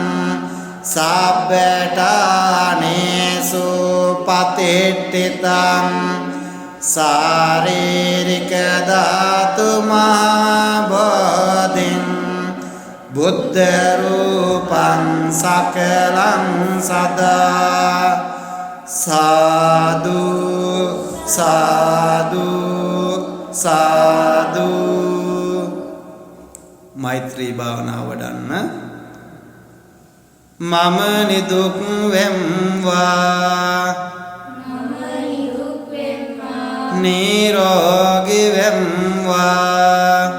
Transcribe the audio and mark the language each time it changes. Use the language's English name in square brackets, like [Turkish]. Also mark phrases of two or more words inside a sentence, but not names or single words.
[Pali] සබ්බඨානේසු පතිට්ඨිතං සාරීරික ධාතු මහා බෝධින් බුද්ධ රූපං සකලං සදා සාදු සාදු සාදු. [Sinhala] මෛත්‍රී භාවනාව වඩන්න. මම නිදුක් වෙම්වා නිරෝගී වෙම්වා